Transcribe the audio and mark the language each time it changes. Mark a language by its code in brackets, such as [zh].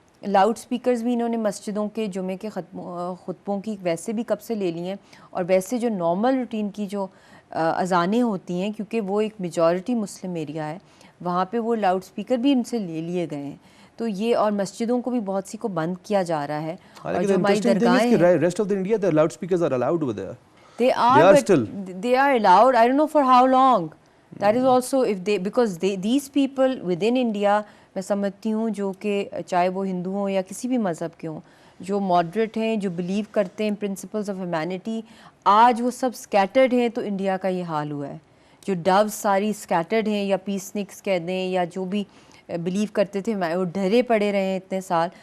[ur] Loud speakers بھی انہوں نے مسجدوں کے جمعے کے خطبوں کی ویسے بھی کب سے لے لی ہیں, اور ویسے جو نارمل روٹین کی جو اذانیں ہوتی ہیں, کیونکہ وہ ایک میجورٹی مسلم ایریا ہے وہاں پہ وہ لاؤڈ سپیکر بھی ان سے لے لیے گئے ہیں. تو یہ, اور مسجدوں کو بھی بہت سی کو بند کیا جا رہا ہے. اور جو ہماری درگاہیں ہیں [en] Rest of the India the loudspeakers are allowed over there. they are allowed, I don't know for how long. That is also if they, because these people within India, [ur] میں سمجھتی ہوں جو کہ چاہے وہ ہندو ہوں یا کسی بھی مذہب کے ہوں, جو ماڈریٹ ہیں, جو بلیو کرتے ہیں پرنسپلز آف ہیومینٹی, آج وہ سب اسکیٹرڈ ہیں. تو انڈیا کا یہ حال ہوا ہے. جو ڈوز ساری اسکیٹرڈ ہیں, یا پیسنکس کہہ دیں, یا جو بھی بلیو کرتے تھے, وہ ڈرے پڑے رہے ہیں اتنے سال.